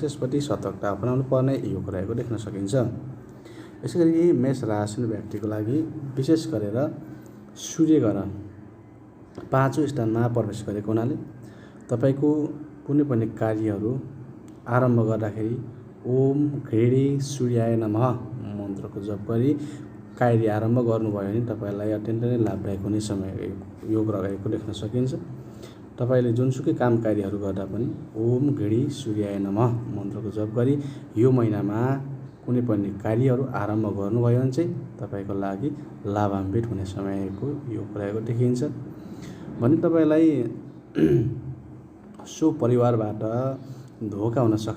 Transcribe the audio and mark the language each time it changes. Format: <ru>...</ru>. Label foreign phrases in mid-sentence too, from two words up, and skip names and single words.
<ne>यसप्रति सतर्कता अपनाउनु पर्ने योग रहेको देख्न सकिन्छ। यसैगरी मेष राशि व्यक्तिको लागि विशेष गरेर सूर्य ग्रह 5औं स्थानमा प्रवेश गरेको हुनाले तपाईको कुनै पनि कार्यहरू आरम्भ गर्दाखेरि</ne> <sa>ओम घृणी सूर्याय नमः</sa> <ne>मन्त्रको जप गरी कार्य आरम्भ गर्नुभयो भने तपाईलाई अत्यन्त नै लाभदायक हुने समय योग रहेको देख्न सकिन्छ। तपाईले जुनसुकै काम कार्यहरू गर्दा पनि</ne> <sa>ओम घृणी सूर्याय नमः</sa> <ne>मन्त्रको जप गरी यो महिनामा कुनै पनि कार्यहरू आरम्भ गर्नुभयो भने चाहिँ तपाईको लागि लाभान्वित हुने समयको योग रहेको देखिन्छ। भने तपाईलाई सो परिवारबाट धोका हुन सक्छ।</ne>